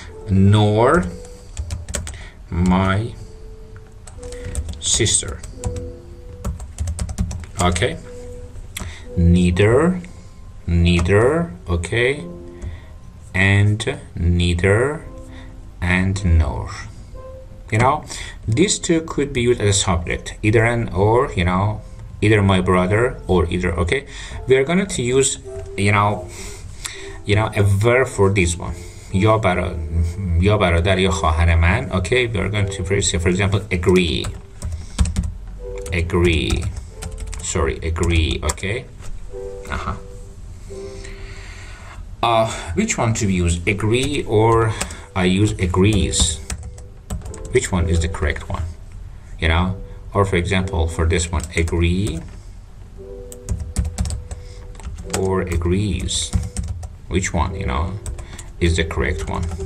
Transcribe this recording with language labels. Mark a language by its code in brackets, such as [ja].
[en] nor my sister, okay, neither, okay, and neither and nor. You know, these two could be used as a subject, either and or, you know, either my brother or either, okay. We are going to use, you know, a verb for this one. [fa] یا برادر یا خواهر من, okay. [en] We are going to say, for example, agree, okay. Which one to use, agree or I use agrees? Which one is the correct one, you know? Or for example, for this one, agree or agrees, which one, you know, is the correct one?